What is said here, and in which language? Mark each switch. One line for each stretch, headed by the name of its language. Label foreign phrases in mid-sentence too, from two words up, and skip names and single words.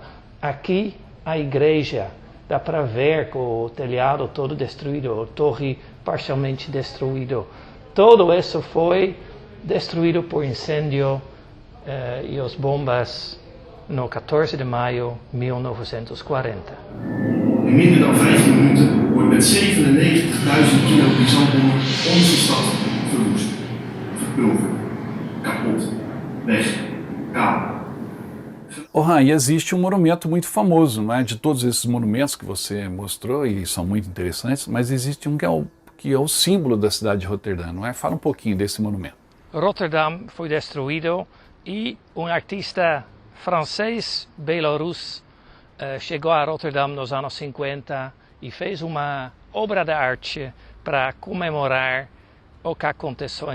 Portuguese: Aqui a igreja, dá para ver com o telhado todo destruído, a torre parcialmente destruído. Tudo isso foi destruído por incêndio e as bombas no 14 de maio de 1940.
Dutch: In minder dan 15 minuten wordt met 97.000 kilo Byzantbommen onze stad verwoest, verpulverd. kaputt. Weg. Kaal.
Portuguese: Han, e existe um monumento muito famoso, não é? De todos esses monumentos que você mostrou, e são muito interessantes, mas existe um que é o símbolo da cidade de Roterdã, não é? Fala um pouquinho desse monumento. Rotterdam foi destruído e um artista francês, belorus, chegou a Rotterdam nos anos 50 e fez uma obra de arte para comemorar o que aconteceu.